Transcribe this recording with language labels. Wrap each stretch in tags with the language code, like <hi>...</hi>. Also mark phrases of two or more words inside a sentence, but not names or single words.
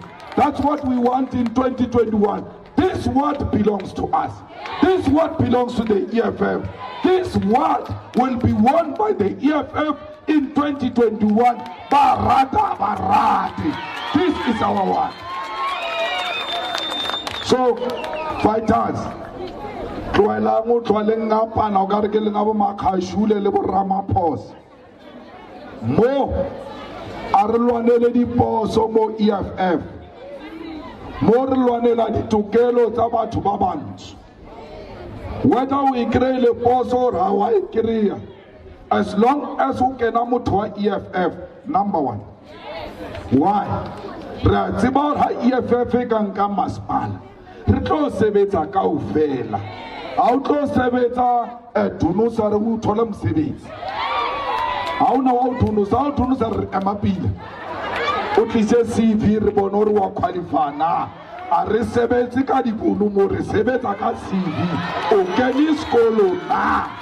<en>That's what we want in 2021. This word belongs to us. This word belongs to the EFF. This word will be won by the EFF in 2021. Barata Barati. This is our word. So,</en> <tn>fighters, mo arlwanele diposo mo EFF mo re lwanela ditokelo tsa batho ba bantsho</tn> <en>whether we</en> <tn>kry le poso</tn> <en>or how I</en> <tn>kry</tn> <en>as long as</en> <tn>o kena motho wa EFF</tn> <en>number one. Why?</en> <tn>Re a tseba ha EFF e ka nka masepala re tlo sebetsa kaofela ha o tlo sebetsa dunusa re o thola mosebetsi ha ona wa dunusa re emapile o tlise CV re bona re wa qualify a re sebetse ka dipunu mo re sebetsa ka CV o kene sekolo na</tn>